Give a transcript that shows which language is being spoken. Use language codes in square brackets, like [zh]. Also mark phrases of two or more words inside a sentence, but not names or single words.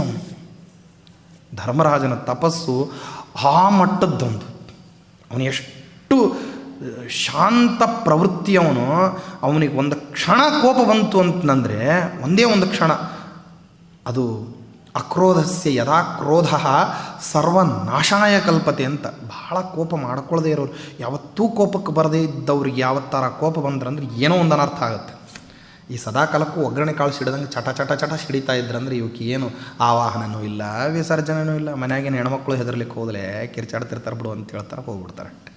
[kn] ಅಷ್ಟು ತಪಸ್ವಿ ಅವನು. ಧರ್ಮರಾಜನ ತಪಸ್ಸು ಆ ಮಟ್ಟದ್ದೊಂದು. ಅವನು ಎಷ್ಟು ಶಾಂತ ಪ್ರವೃತ್ತಿಯವನು. ಅವನಿಗೆ ಒಂದು ಕ್ಷಣ ಕೋಪ ಬಂತು ಅಂತಂದರೆ, ಒಂದೇ ಒಂದು ಕ್ಷಣ, ಅದು [sa] ಅಕ್ರೋಧಸ್ಯ ಯದಾ ಕ್ರೋಧ ಸರ್ವನಾಶಾಯ ಕಲ್ಪತೆ [kn] ಅಂತ. ಬಹಳ ಕೋಪ ಮಾಡ್ಕೊಳ್ಳದೆ ಇರೋರು, ಯಾವತ್ತೂ ಕೋಪಕ್ಕೆ ಬರದೇ ಇದ್ದವ್ರಿಗೆ ಯಾವತ್ತಾರ ಕೋಪ ಬಂದ್ರಂದ್ರೆ ಏನೋ ಒಂದು ಅನರ್ಥ ಆಗುತ್ತೆ. ಈ ಸದಾಕಾಲಕ್ಕೂ ಒಗ್ಗರಣೆ ಕಾಳು ಸಿಡಿದಂಗೆ ಚಟ ಚಟ ಚಟ ಸಿಡಿತಾ ಇದ್ರಂದ್ರೆ ಇವಕ್ಕೆ ಏನು ಆವಾಹನನೂ ಇಲ್ಲ, ವಿಸರ್ಜನೆಯೂ ಇಲ್ಲ. ಮನೆಯಾಗೇನು ಹೆಣ್ಮಕ್ಳು ಹೆದರ್ಲಿಕ್ಕೆ ಹೋದಲೇ ಕಿರ್ಚಾಡ್ತಿರ್ತಾರೆ ಬಿಡು ಅಂತ ಹೇಳ್ತಾರೆ, ಹೋಗ್ಬಿಡ್ತಾರೆ.